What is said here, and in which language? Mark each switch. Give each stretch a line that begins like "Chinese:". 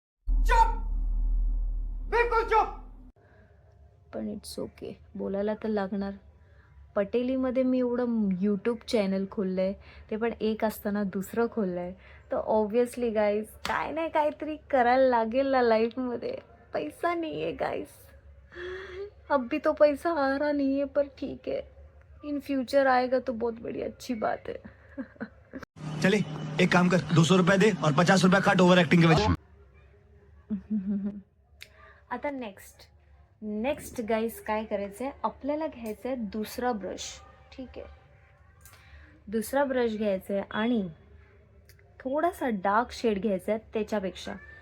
Hindi: चुप, बिल्कुल चुप.
Marathi: पण इट्स ओके, बोलायला तर लागणार. पटेलीमध्ये मी एवढं यूट्यूब चॅनल खोललं आहे, ते पण एक असताना दुसरं खोललं आहे. तर ऑब्वियसली गाईज काय नाही काहीतरी करायला लागेल ना लाईफमध्ये.
Hindi: पैसा नहीं है गाइस, अब भी तो पैसा आ रहा नहीं है, पर ठीक है, इन फ्यूचर आएगा तो बहुत बड़ी अच्छी बात है. चले एक काम कर, 200 रुपए दे और 50 रुपए काट ओवर एक्टिंग के वजह।
Marathi: आता नेक्स्ट गाईस काय करायचं आहे, आपल्याला घ्यायचं आहे दुसरा ब्रश. ठीक आहे, दुसरा ब्रश घ्यायचा आहे आणि थोडासा डार्क शेड घ्यायचा आहे त्याच्यापेक्षा.